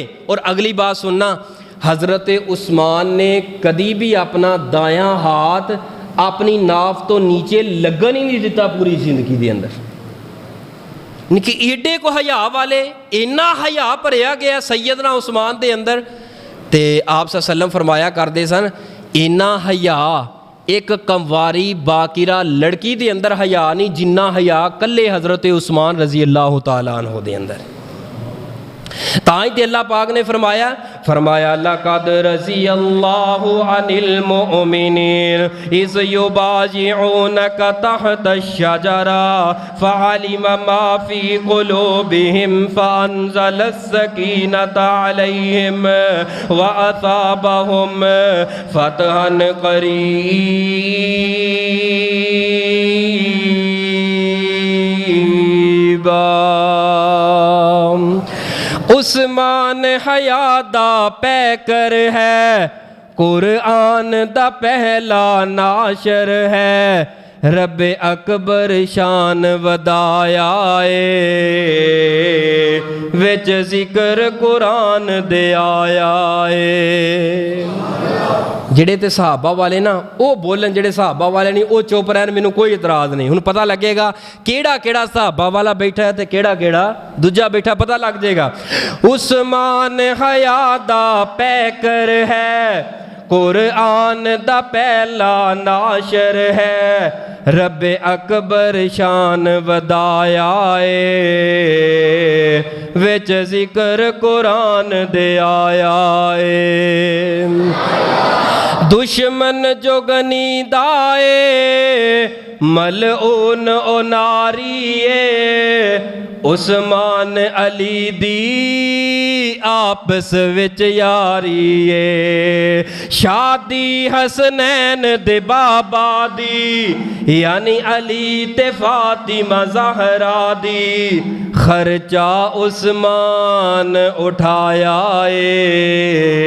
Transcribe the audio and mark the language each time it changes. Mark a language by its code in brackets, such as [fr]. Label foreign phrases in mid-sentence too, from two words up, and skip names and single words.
[pa] اور اگلی بات سننا، حضرت عثمان نے کدی بھی اپنا دایاں ہاتھ اپنی ناف تو نیچے لگن ہی نہیں دیتا پوری زندگی دے اندر، یعنی کہ ایڈے کو حیا والے، اینا حیا بھریا گیا سیدنا عثمان دے اندر۔ تے آپ [ar] صلی اللہ علیہ وسلم [pa] فرمایا کردے سن اینا حیا ایک کمواری باقرہ لڑکی دے اندر حیا نہیں جنہ حیا کلے حضرت عثمان [ar] رضی اللہ تعالیٰ عنہ [pa] دے اندر۔ تائیں تے اللہ پاک نے فرمایا [ar] لَقَدْ رَضِيَ اللَّهُ عَنِ الْمُؤْمِنِينَ إِذْ يُبَايِعُونَكَ تَحْتَ الشَّجَرَةِ فَعَلِمَ مَا فِي قُلُوبِهِمْ فَأَنزَلَ السَّكِينَةَ عَلَيْهِمْ وَأَثَابَهُمْ فَتْحًا قَرِيبًا۔ [pa] عثمان حیا دا پیکر ہے، قرآن دا پہلا ناشر ہے، رب اکبر شان ودایا اے، وچ ذکر قرآن دے آیا اے۔ جڑے تے صحابہ والے نا او بولن، جڑے صحابہ والے نہیں او چپ رہن، مینوں کوئی اعتراض نہیں۔ ہن پتہ لگے گا کیڑا کیڑا صحابہ والا بیٹھا ہے تے کیڑا کیڑا دوجا بیٹھا، پتہ لگ جائے گا۔ عثمان حیا دا پیکر ہے، قرآن دا پہلا ناشر ہے، رب اکبر شان ودایا اے، وچ ذکر قرآن دے آیا اے۔ دشمن جو گنی دائے ملعون او ناری اے، عثمان علی دی آپس وچ یاری اے، شادی حسنین دے بابا دی یعنی علی تے فاطمہ زہرا دی، خرچہ عثمان اٹھایا اے،